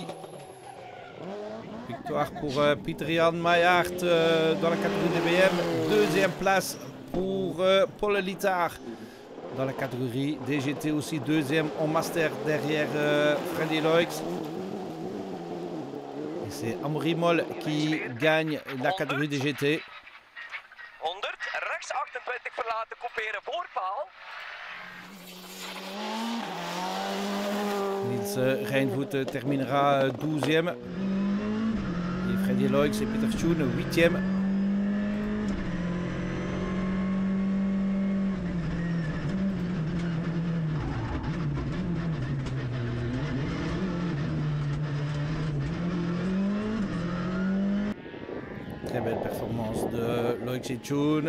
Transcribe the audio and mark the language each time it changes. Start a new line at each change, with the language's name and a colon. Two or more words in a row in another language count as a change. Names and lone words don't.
French: Victoire pour Pieter-Jan Maillard dans la catégorie DBM. Deuxième place pour Paul Littard dans la catégorie DGT aussi. Deuxième en master derrière Freddy Loix. Et c'est Amaury Moll qui gagne la catégorie DGT.
Dutch: 100, rechts 28 verlaten, couperen voorpaal.
French: Niels Rijnvoet terminera 12e. Et Freddy Loix et Peter Schoen 8e. Très belle performance de Loix et Schoen.